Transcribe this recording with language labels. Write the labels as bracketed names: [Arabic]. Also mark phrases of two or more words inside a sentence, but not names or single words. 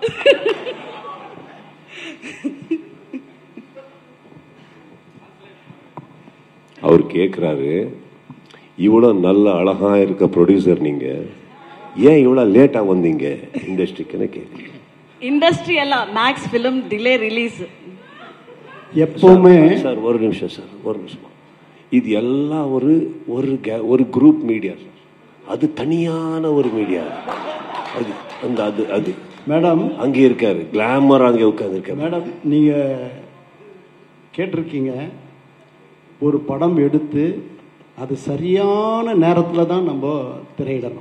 [Tamil] அவர் கேட்குறாரு, இவ்வளோ நல்ல அழகா இருக்க ப்ரொடியூசர் நீங்க, ஏன் இவ்வளோ லேட்டாக வந்தீங்க இண்டஸ்ட்ரிக்குன்னு கேட்குறீங்க. இண்டஸ்ட்ரி ಎಲ್ಲ ಮ್ಯಾಕ್ಸ್ ಫಿಲ್ಮ್ ಡಿಲೇ ರಿಲೀಸ್ எப்பவுமே. சார் ஒரு நிமிஷம் சார், ஒரு நிமிஷம். இது எல்லாம் ஒரு குரூப் மீடியா சார், அது தனியான ஒரு மீடியா. அது அந்த அது அது மேடம் அங்கே இருக்காரு, கிளாமர் அங்கே உட்காந்துருக்காரு. மேடம், நீங்கள் கேட்டிருக்கீங்க, ஒரு படம் எடுத்து அது சரியான நேரத்தில் தான் நம்ம திரையிடணும்.